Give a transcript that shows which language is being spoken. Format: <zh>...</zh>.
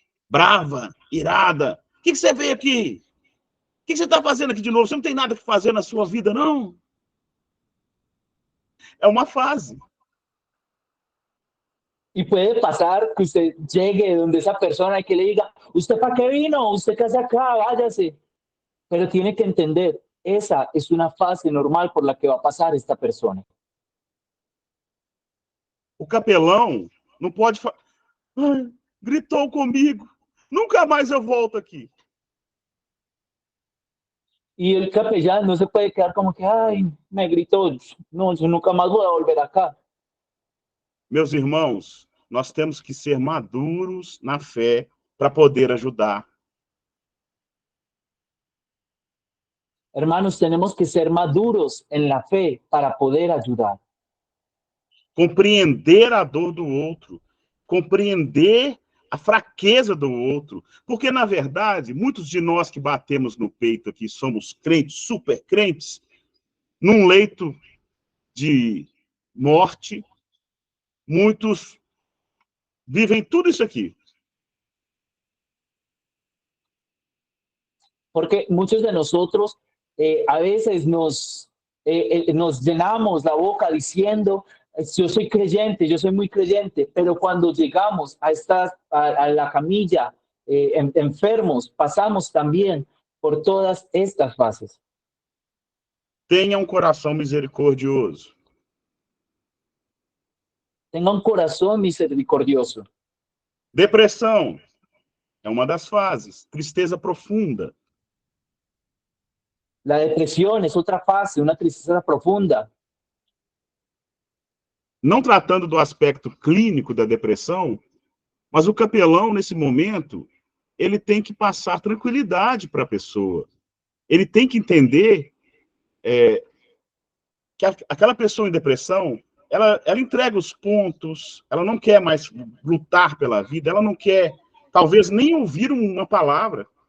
<pt>Brava, irada. O que você veio aqui? O que você está fazendo aqui de novo? Você não tem nada que fazer na sua vida, não? É uma fase.</pt> <es>Y puede pasar que usted llegue donde esa persona y que le diga, ¿usted para qué vino? ¿Usted qué hace acá? Váyase. Pero tiene que entender, esa es una fase normal por la que va a pasar esta persona.</es> <pt>O capelão não pode falar, gritou comigo, nunca mais eu volto aqui.</pt> <es>Y el capellán no se puede quedar como que, ay, me gritó, no, yo nunca más voy a volver acá.</es> <pt>Meus irmãos, nós temos que ser maduros na fé para poder ajudar.</pt> <es>Hermanos, tenemos que ser maduros en la fe para poder ayudar.</es> <pt>Compreender a dor do outro, compreender a fraqueza do outro, porque, na verdade, muitos de nós que batemos no peito aqui, somos crentes, super crentes, num leito de morte, muitos vivem tudo isso aqui.</pt> <es>Porque muchos de nosotros a veces nos llenamos la boca diciendo, yo soy creyente, yo soy muy creyente, pero cuando llegamos a la camilla enfermos, pasamos también por todas estas fases.</es> <pt>Tenha coração misericordioso.</pt> <es>Tenga un corazón misericordioso.</es> <pt>Depressão é uma das fases. Tristeza profunda.</pt> <es>La depresión es otra fase, una tristeza profunda.</es> <pt>Não tratando do aspecto clínico da depressão, mas o capelão, nesse momento, ele tem que passar tranquilidade para a pessoa. Ele tem que entender que aquela pessoa em depressão, ela entrega os pontos, ela não quer mais lutar pela vida, ela não quer, talvez, nem ouvir uma palavra.</pt>